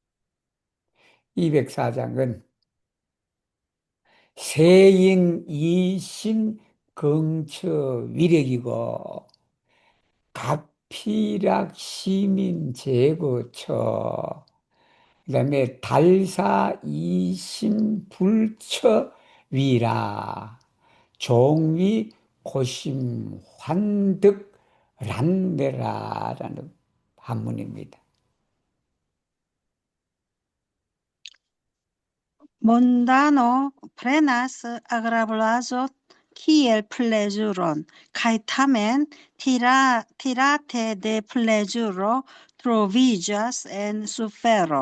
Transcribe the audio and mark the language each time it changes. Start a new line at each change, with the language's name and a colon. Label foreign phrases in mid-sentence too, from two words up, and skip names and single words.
Korean: 204장은 세인 이신 긍처 위력이고 각피락 시민 제거처 그다음에 달사 이신 불처 위라 종위 고심 환득 란네라라는 한문입니다.
Esperanto: Mondano prenas agrablazo kiel plezuron, kaj tamen tirate de plezuro troviĝas en sufero.